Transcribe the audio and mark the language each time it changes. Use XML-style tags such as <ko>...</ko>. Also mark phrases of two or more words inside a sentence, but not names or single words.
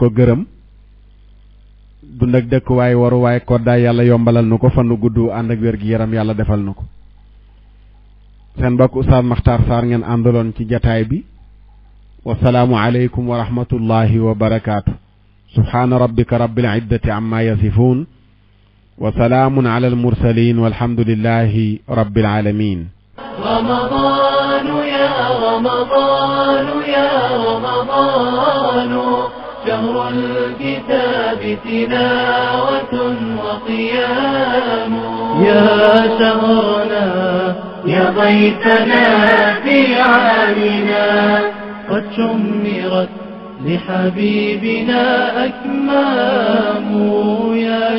<wo>ko gërëm dund ak dëkkuwaay waruwaay koddaay yàlla yombalal nu ko fanu gudd ànd ak wér gi yaram yàlla defal nu ko seen mbokk Oustaz Makhtar Sarr ngeen àndaloon ci jataay bi</wo> <ar>والسلام عليكم ورحمة الله وبركاته سبحان ربك رب العزة عما يصفون وسلام على المرسلين والحمد لله رب العالمين رمضان يا رمضان يا رمضان شهر الكتاب تلاوة وقيام يا شهرنا يا ضيفنا في عالنا قد شمرت لحبيبنا أكمام يا</ar>